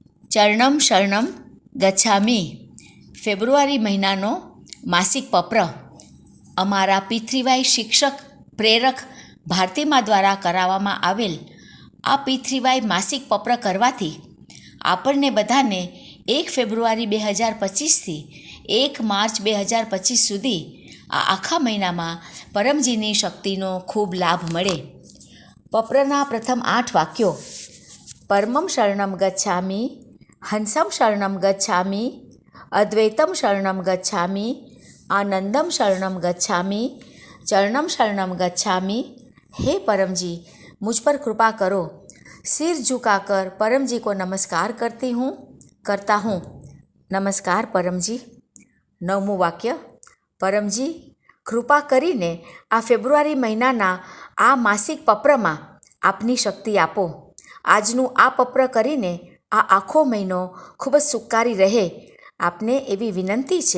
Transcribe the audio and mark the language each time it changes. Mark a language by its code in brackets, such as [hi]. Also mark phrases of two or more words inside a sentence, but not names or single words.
[sa] चरणं शरणं गच्छामि [gu] ફેબ્રુઆરી મહિનાનો માસિક પત્ર અમારા પૃથ્વીવાઈ શિક્ષક પ્રેરક ભારતીમા દ્વારા કરાવવામાં આવેલ આ પૃથ્વીવાઈ માસિક પત્ર કરવાથી આપણને બધાને 1 ફેબ્રુઆરી 2025થી 1 માર્ચ 2025 સુધી આ આખા મહિનામાં પરમજીની શક્તિનો ખૂબ લાભ મળે. પત્રના પ્રથમ 8 વાક્યો: [sa] परमं शरणं गच्छामि, हंसं शरणं गच्छामि, अद्वैतं शरणं गच्छामि, आनन्दं शरणं गच्छामि, चरणं शरणं गच्छामि. [hi] हे परम जी, मुझ पर कृपा करो. सिर झुकाकर परम जी को नमस्कार करता हूँ. नमस्कार परम जी. [gu] 9મું વાક્ય: પરમજી, કૃપા કરીને આ ફેબ્રુઆરી મહિનાના આ માસિક પત્રમાં આપની શક્તિ આપો. આજનું આ પત્ર કરીને આ આખો મહિનો ખૂબ જ સુખકારી રહે, આપને એવી વિનંતી છે.